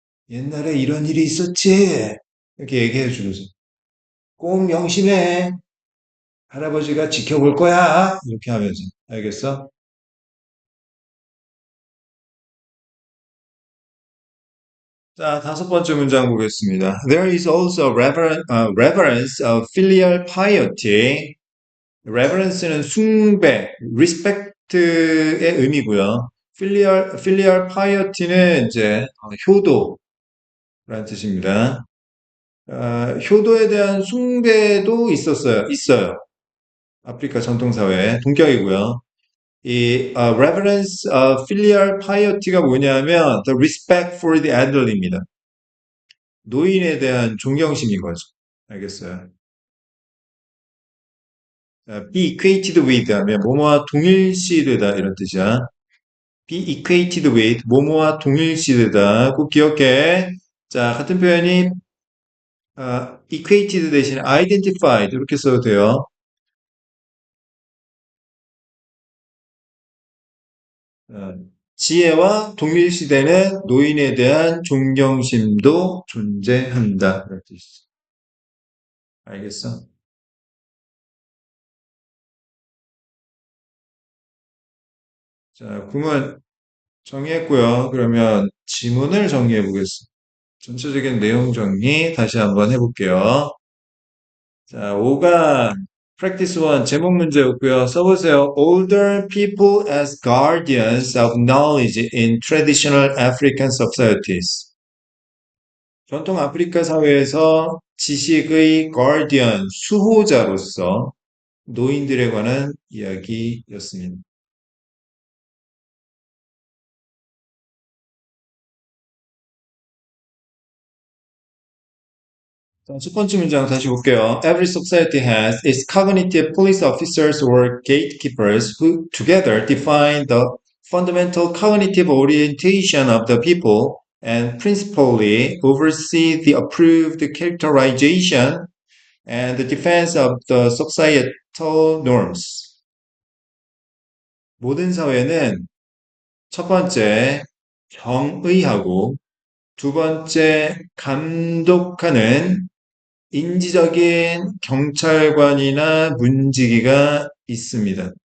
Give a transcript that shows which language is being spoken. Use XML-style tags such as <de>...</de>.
<ko>옛날에 이런 일이 있었지. 이렇게 얘기해 주면서 꼭 명심해. 할아버지가 지켜볼 거야. 이렇게 하면서. 알겠어? 자, 다섯 번째 문장 보겠습니다.</ko> <en>There is also reverence of filial piety.</en> <ko>reverence는 숭배, respect의 의미고요. filial piety는 이제 효도라는 뜻입니다. 효도에 대한 숭배도 있어요. 아프리카 전통사회 동격이고요. 이 reverence, filial piety가 뭐냐면</ko> <en>the respect for the elderly</en> <ko>입니다. 노인에 대한 존경심인 거죠. 알겠어요? be equated with 하면 뭐뭐와 동일시되다 이런 뜻이야. be equated with 뭐뭐와 동일시되다. 꼭 기억해. 자, 같은 표현이 equated 대신에 identified 이렇게 써도 돼요. 어, 지혜와 동일시되는 노인에 대한 존경심도 존재한다. 이런 뜻이죠. 알겠어? 자, 구문 정리했고요. 그러면 지문을 정리해 보겠습니다. 전체적인 내용 정리 다시 한번 해볼게요. 자, 5간 practice 1 제목 문제였고요. 써보세요.</ko> <en>Older people as guardians of knowledge in traditional African societies.</en> <ko>전통 아프리카 사회에서 지식의 guardian, 수호자로서 노인들에 관한 이야기였습니다. 자, 첫 번째 문장 다시 볼게요.</ko> <en>Every society has its cognitive police officers or gatekeepers who together define the fundamental cognitive orientation of the people and principally oversee the approved characterization and the defense of the societal norms.</en> <ko>모든 사회는 첫 번째 경의하고 두 번째 감독하는 인지적인 경찰관이나 문지기가 있습니다.</ko>